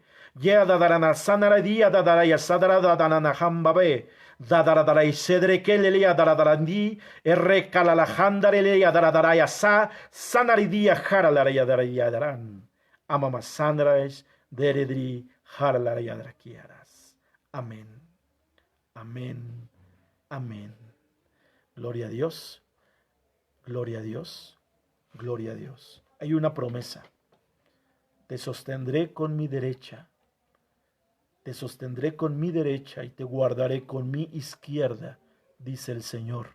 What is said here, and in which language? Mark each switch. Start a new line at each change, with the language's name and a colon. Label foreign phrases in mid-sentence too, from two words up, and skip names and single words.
Spanish: Yea dadarana sanara dia dadaraya sadara dadanana hamba be. Dadarada isedre kelelea daradarandi erre kalalahandarelea daradaraya sa sanaridia haralaraya darayadaran amama sandrash deredri haralaraya darakiaras. Amén. Amén. Amén. Gloria a Dios. Gloria a Dios. Gloria a Dios. Hay una promesa. Te sostendré con mi derecha. Te sostendré con mi derecha y te guardaré con mi izquierda, dice el Señor.